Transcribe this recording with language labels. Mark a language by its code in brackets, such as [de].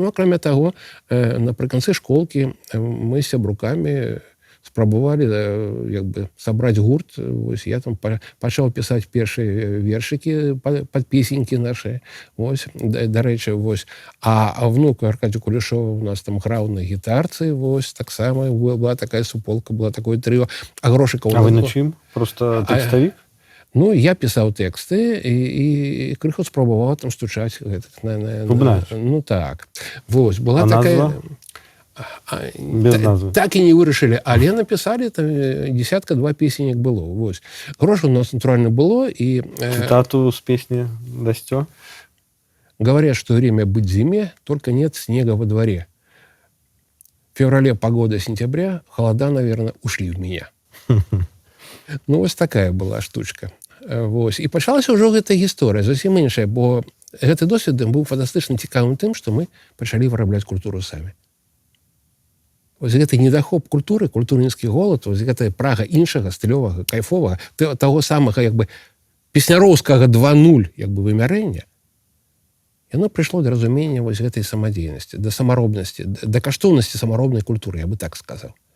[be] Ну, акрамя таго, напрыканцы школкі мы з сябрукамі спрабавалі як бы сабраць гурт. Вось, я там пачаў пісаць першыя вершыкі пад песенькі нашы. Вось, дарэчы, вось. А внук Аркадзій Кулішоў у нас там граў на гітарцы. Вось, таксама была такая суполка, была такое трыо. А грошыкаў... А вы на чым? Просто тэкставік? Ну, я пісаў тэксты і крыху спрабаваў там стучаць. Бубнач? Ну, так. Вось, была назва? такая... Без назвы. Так і не вырашылі, але напісалі там десятка-два песенек было. Вось. Грошай у нас натуральна было. І, цитату з песні дасцё? [ru] Говорят, что время быть зиме, только нет снега во дворе. В феврале погода сентября, холода, наверное, ушли в меня. [be] Ну, вось такая была штучка. Вось. І пачалася ўжо гэта гісторыя, зусім іншая, бо гэты досвед быў фантастычна цікавым тым, што мы пачалі вырабляць культуру самі. Вось гэты недахоп культуры, культурніцкі голад, вось гэтая прага іншага, стылёвага, кайфовага, таго самага як бы песняроўскага 2.0 як бы вымярэння, яно прыйшло да разумення вось гэтай самадзейнасці, да самаробнасці, да каштоўнасці самаробнай культуры, я бы так сказаў.